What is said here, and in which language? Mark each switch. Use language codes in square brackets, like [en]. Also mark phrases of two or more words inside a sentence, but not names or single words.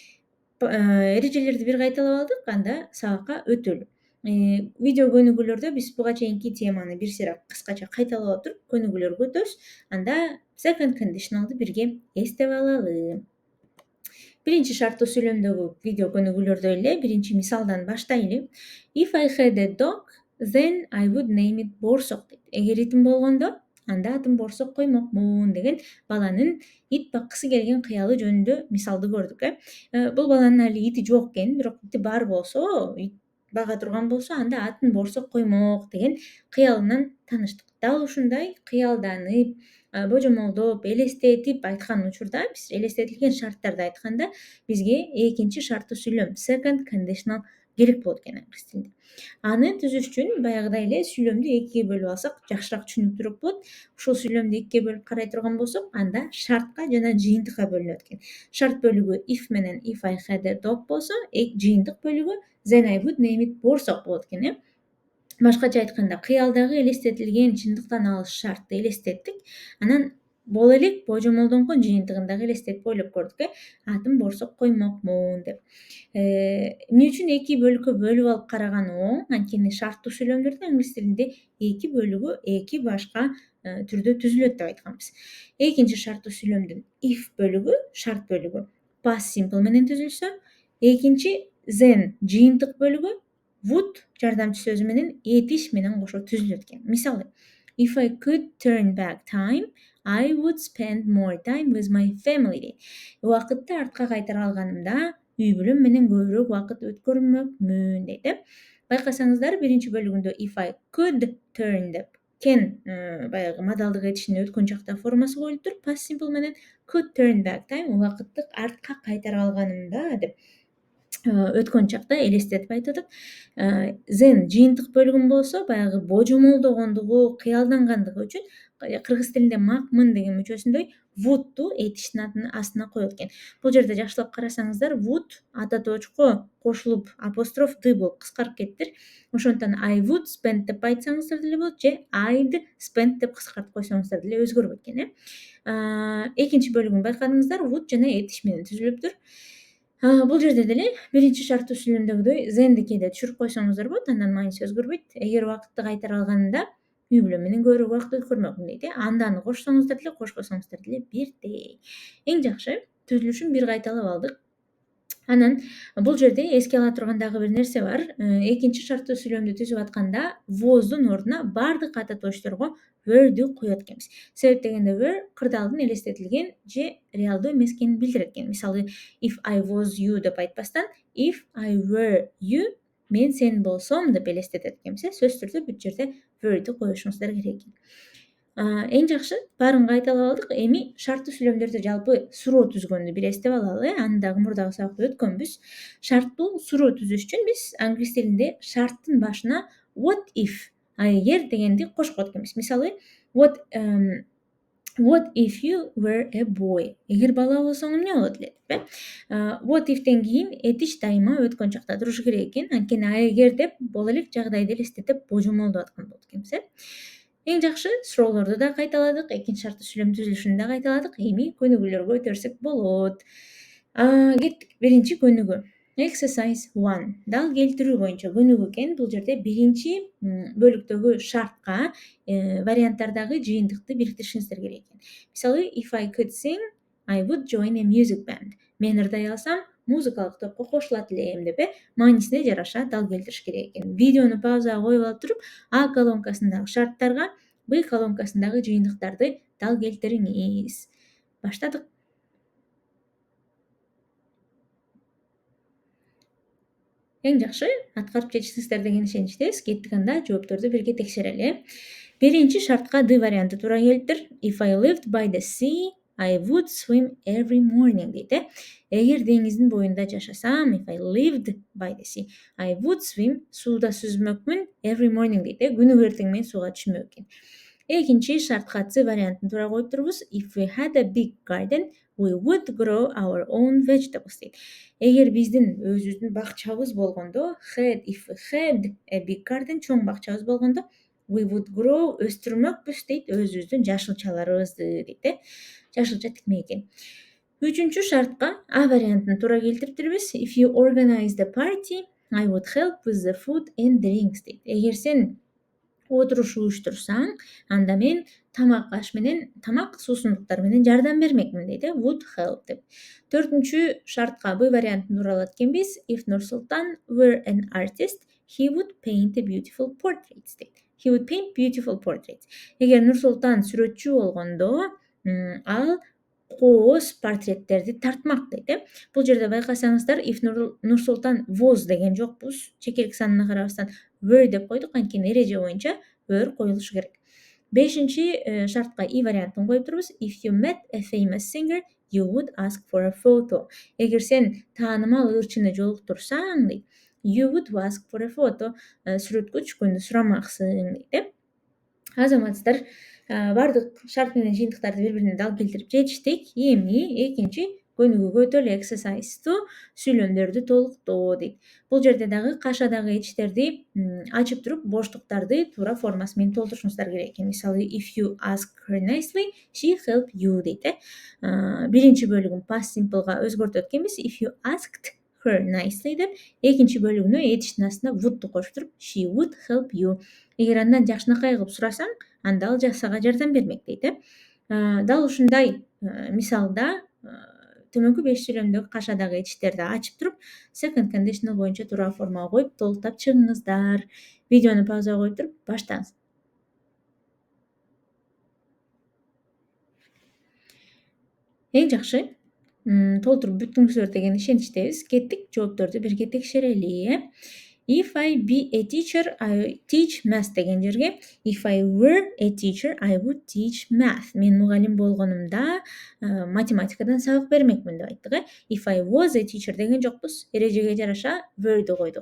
[ky] Эрежелерди бир кайталап алдык, анда сабакка өтөлү. Видео көнүгүүлөрдө биз буга чейинки теманы бир сыйра кыскача кайталап отуруп, көнүгүүлөргө өтөбүз. Анда [en] second conditionalды [ky] бирге эстеп алалы. Биринчи шарттуу сүйлөмдөгү видео көнүгүүлөрдө эле биринчи мисалдан баштайлы. [en] If I had a dog, then I would name it Борсок дейт. [ky] Эгер итим болгондо, анда атын Борсок коймокмун деген баланын ит баккысы келген кыялы жөнүндө мисалды көрдүк. Бул баланын али ити жок экен, бирок ити бар болсо, ит бага турган болсо, анда атын Борсок коймок деген кыялынан тааныштык. Дал ушундай кыялданып, божомолдоп, элестетип айткан учурда, биз элестетилген шарттарды айтканда бизге экинчи шарттуу сүйлөм [en] second conditional [ky] керек болот экен англис тилинде. Аны түзүш үчүн баягыдай эле сүйлөмдү экиге бөлүп алсак жакшыраак түшүнүктүүрөөк болот. Ушул сүйлөмдү экиге бөлүп карай турган болсок, анда шартка жана жыйынтыкка бөлүнөт экен. Шарт бөлүгү if менен [en] if I had a dog [ky] болсо, жыйынтык бөлүгү [en] then I would name it [ky] Борсок болот экен. Башкача айтканда, кыялдагы элестетилген чындыктан алыс шартты элестеттик. Анан боло элек божомолдоңкон жыйынтыгын дагы элестетип ойлоп көрдүк. Атын Борсок коймокмун деп. Эмне үчүн эки бөлүккө бөлүп алып караган оң? Анткени шарттуу сүйлөмдөрдө англис тилинде эки бөлүгү эки башка түрдө түзүлөт деп айтканбыз. Экинчи шарттуу сүйлөмдүн if бөлүгү, шарт бөлүгү [en] past simple [ky] менен түзүлсө, экинчи then жыйынтык бөлүгү would жардамчы сөзү менен этиш менен кошо түзүлөт экен. Мисалы, [en] if I could turn back time, I would spend more time with my family. [ky] Убакытты артка кайтара алганымда үй бүлөм менен көбүрөөк убакыт өткөрмөкмүн дейт. Байкасаңыздар, биринчи бөлүгүндө [en] if I could turn [ky] деп кен баягы модалдык этиштин өткөн чакта формасы коюлуп туруп, [en] past simple [ky] менен [en] could turn back time [ky] убакытты артка кайтара алганымда деп өткөн чакта элестетип айтып атат. Then жыйынтык бөлүгүн болсо, баягы божомолдогондугу, кыялдангандыгы үчүн кыргыз тилинде макмын деген мүчөсүндөй woodту этиштин астына коет экен. Бул жерде жакшылап карасаңыздар, wood ата тоочко кошулуп апостроф д болуп кыскарып кетиптир. Ошондуктан [en] I would spend [ky] деп айтсаңыздар деле болот, же [en] I'd spend [ky] деп кыскартып койсоңуздар деле өзгөрбөйт экен. Экинчи бөлүгүн байкадыңыздар, would жана этиш менен түзүлүптүр. Бул жерде деле биринчи шарттуу сүйлөмдөгүдөй thenди кээде түшүрүп койсоңуздар болот, андан мааниси өзгөрбөйт. Эгер убакытты кайтара алганымда үй бүлөм менен көбүрөөк убакыт өткөрмөкмүн дейт. Анданы кошсоңуздар деле, кошпосоңуздар деле бирдей. Эң жакшы түзүлүшүн бир кайталап алдык. Анан бул жерде эске ала турган дагы бир нерсе бар. Экинчи шарттуу сүйлөмдү түзүп атканда воздун ордуна бардык ата тоочторго word'ү коет экенбиз. Себеп дегенде were кырдаалдын элестетилген же реалдуу эмес экенин билдирет экен. Мисалы, [en] if I was you [ky] деп айтпастан [en] if I were you, [ky] мен сен болсом деп элестетет экенбиз. Сөзсүз түрдө бүт жерде word'ү коюшуңуздар керек экен. Эң жакшы баарын кайталап алдык. Эми шарттуу сүйлөмдөрдө жалпы суроо түзгөндү бир эстеп алалы. Аны дагы мурдагы сабакта өткөнбүз. Шарттуу суроо түзүш үчүн биз англис тилинде шарттын башына [en] what if, [ky] эгер дегенди кошкот экенбиз. Мисалы, [en] what if you were a boy? [ky] Эгер бала болсоң эмне болот эле деп. [en] What ifтен [ky] кийин этиш дайыма өткөн чакта турушу керек экен. Анткени эгер деп боло элек жагдайды элестетип божомолдоп аткан болот экенбиз. Эң жакшы суроолорду да кайталадык, экинчи шарттуу сүйлөм түзүлүшүн да кайталадык. Эми көнүгүүлөргө өтөрсөк болот. Кеттик. Биринчи көнүгүү. Exercise 1. Дал келтирүү боюнча көнүгүү экен. Бул жерде биринчи бөлүктөгү шартка варианттардагы жыйынтыкты бириктиришиңиздер керек экен. Мисалы, [en] if I could sing, I would join a music band. [ky] Мен ырдай алсам, музыкалык топко кошулат элем деп маанисине жараша дал келтириш керек экен. Видеону паузага коюп алып туруп, А колонкасындагы шарттарга Б колонкасындагы жыйынтыктарды дал келтириңиз. Баштадык. Эң жакшы аткарып жетиштиңиздер деген ишеничтебиз. Кеттик анда жоопторду бирге текшерели. Биринчи шартка D варианты туура келиптир. [en] If I lived by the sea, I would swim every morning дейт. [ky] Эгер деңиздин боюнда жашасам, [en] if I lived by the sea, I would swim, [ky] сууда сүзмөкмүн, [en] every morning дейт. [ky] Күнүгө эртең менен сууга түшмөк экен. Экинчи шартка C вариантын туура коюп турбуз. [en] If we had a big garden, we would grow our own vegetables дейт. [ky] Эгер биздин өзүбүздүн бакчабыз болгондо, [en] if we had a big garden, [ky] чоң бакчабыз болгондо, [en] we would grow, [ky] өстүрмөкпүз дейт өзүбүздүн жашылчаларыбызды дейт. Жашылча тикмек экен. Үчүнчү шартка А вариантын туура келтирипбиз. [en] If you organized a party, I would help with the food and drinks дейт. [ky] Эгер сен отуруш уюштурсаң, анда мен тамак аш менен, тамак суусундуктар менен жардам бермекмин дейт. [en] Would help деп. [ky] Төртүнчү шартка Б вариантын тууралат экенбиз. [en] If Nursultan were an artist, he would paint a beautiful portraits дейт. He would paint beautiful portraits. [ky] Эгер Нурсултан сүрөтчү болгондо, ал кооз портреттерди тартмак дейт. Бул жерде байкасаңыздар, [en] if Нурсултан was [ky] деген жокпуз. Чекерик санына карабастан were деп койдук, анткени эреже боюнча were коюлушу керек. Бешинчи шартка И вариантын коюп турбуз. [en] If you met a famous singer, you would ask for a photo. [ky] Эгер сен таанымал ырчыны жолуктурсаң, дейт, [en] you would ask for a photo. [ky] Сүрөткө түшкөндө сурамаксың дейт. Азаматсыздар, бардык шарт менен жыйынтыктарды бири-бирине дал келтирип жетиштик. Эми экинчи көнүгүүгө өтөлү. Exercise сүйлөмдөрдү толуктоо дейт. Бул жерде дагы кашадагы этиштерди ачып туруп, боштуктарды туура формасы менен толтурушуңуздар керек экен. Мисалы, [en] if you ask her nicely, she help you дейт. [ky] Биринчи бөлүгүн past simpleга өзгөртөт экенбиз. [en] If you asked her nicely [ky] деп, экинчи бөлүгүнө этиштин астына would'ду коштуруп, [en] she would help you. [ky] Эгер андан жакшынакай кылып сурасаң, анда ал сага жардам бермек дейт. Дал ушундай мисалда төмөнкү 5 сүйлөмдөгү кашадагы этиштерди ачып туруп, [en] second conditional [ky] боюнча туура формага коюп толуктап чыгыңыздар. Видеону паузага коюп туруп, баштаңыз. Эң жакшы толтуруп бүттүңүздөр деген ишеничтебиз. Кеттик, жоопторду бирге текшерели. [en] If I be a teacher, I teach math [ky] деген жерге [en] if I were a teacher, I would teach math. [ky] Мен мугалим болгонумда математикадан сабак бермекмин деп айттык. [en] If I was a teacher [ky] деген жокпуз. Эрежеге жараша were'ду койдук.